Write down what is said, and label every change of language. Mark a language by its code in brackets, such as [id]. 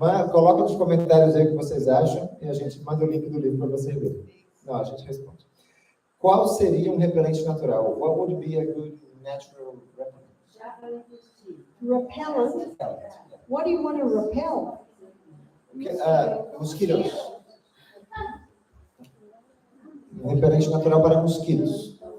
[pt] Coloca nos comentários aí o que vocês acham e a gente manda o link do livro para vocês lerem. Não, a gente responde. Qual seria um repelente natural? [en] What would be a good natural repellent? Repellent? What do you want to repel? [pt] Mosquitos. Um repelente natural para mosquitos.